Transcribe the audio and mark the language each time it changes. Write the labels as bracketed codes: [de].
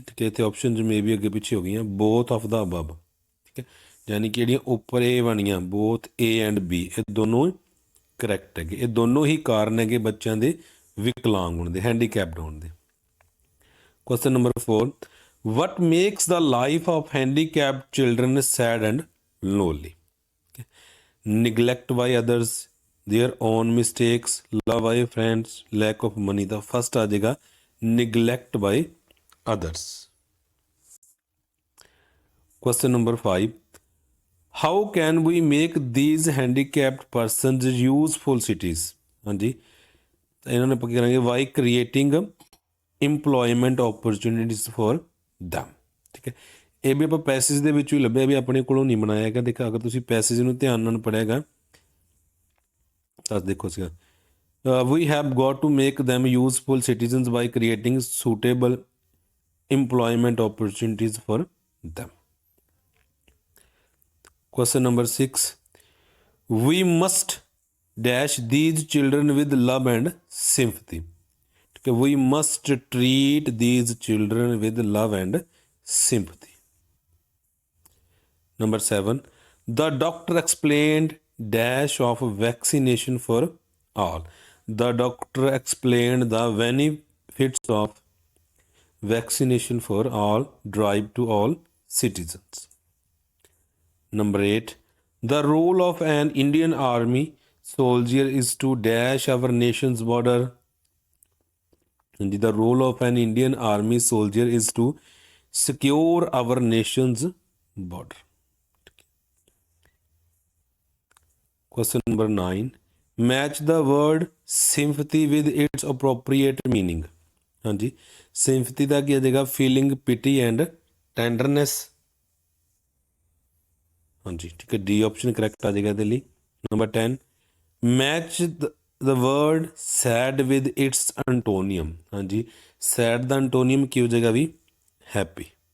[pa] ਠੀਕ ਹੈ, ਇੱਥੇ ਆਪਸ਼ਨ ਮੇ ਵੀ ਅੱਗੇ ਪਿੱਛੇ ਹੋ ਗਈਆਂ, [en] Both of the above. [pa] ਠੀਕ ਹੈ, ਯਾਨੀ ਕਿ ਜਿਹੜੀਆਂ ਉੱਪਰ ਇਹ ਬਣੀਆਂ [en] both A and B, [pa] ਇਹ ਦੋਨੋਂ ਕਰੈਕਟ ਹੈਗੇ। ਇਹ ਦੋਨੋਂ ਹੀ ਕਾਰਨ ਹੈਗੇ ਬੱਚਿਆਂ ਦੇ ਵਿਕਲਾਂਗ ਹੋਣ ਦੇ, ਹੈਂਡੀਕੈਪਡ ਹੋਣ ਦੇ। [en] Question number 4, what makes the life of handicapped children sad and lonely. neglect by others, their own mistakes, love by friends, lack of money। [pa] ਦਾ first ਆ ਜਾਏਗਾ [en] neglect by others। question number 5, how can we make these handicapped persons useful cities। [pa] ਹਾਂਜੀ, ਤਾਂ ਇਹਨਾਂ ਨੇ ਆਪਾਂ ਕੀ ਕਰਾਂਗੇ, [en] by creating employment opportunities for them। [pa] ਠੀਕ ਹੈ, ਇਹ ਵੀ ਆਪਾਂ ਪੈਸੇਜ ਦੇ ਵਿੱਚੋਂ ਹੀ ਲੱਭਿਆ, ਵੀ ਆਪਣੇ ਕੋਲੋਂ ਨਹੀਂ ਬਣਾਇਆ ਹੈਗਾ। ਦੇਖੋ ਅਗਰ ਤੁਸੀਂ ਪੈਸੇਜ ਨੂੰ ਧਿਆਨ ਨਾਲ ਪੜ੍ਹੇਗਾ ਤਾਂ ਦੇਖੋ ਸੀਗਾ, [en] We have got to make them useful citizens by creating suitable employment opportunities for them। Question number 6, we must dash these children with love and sympathy। We must treat these children with love and sympathy। Number 7, the doctor explained dash of vaccination for all। The doctor explained the benefits of vaccination for all drive to all citizens। Number 8, the role of an Indian army soldier is to dash our nation's border। The role of an Indian army soldier is to secure our nation's border। Question number 9, match the word sympathy with its appropriate meaning। [pa] ਹਾਂਜੀ, sympathy ਦਾ ਕੀ ਆ ਜਾਏਗਾ, [en] Feeling pity and tenderness. [pa] ਹਾਂਜੀ, ਠੀਕ ਹੈ, D option correct ਆ ਜਾਏਗਾ ਇਹਦੇ ਲਈ। Number 10, [en] Match the word sad with its antonym. [pa] ਹਾਂਜੀ, ਸੈਡ ਦਾ ਐਂਟੋਨੀਅਮ ਕੀ ਹੋ ਜਾਏਗਾ ਵੀ, ਹੈਪੀ।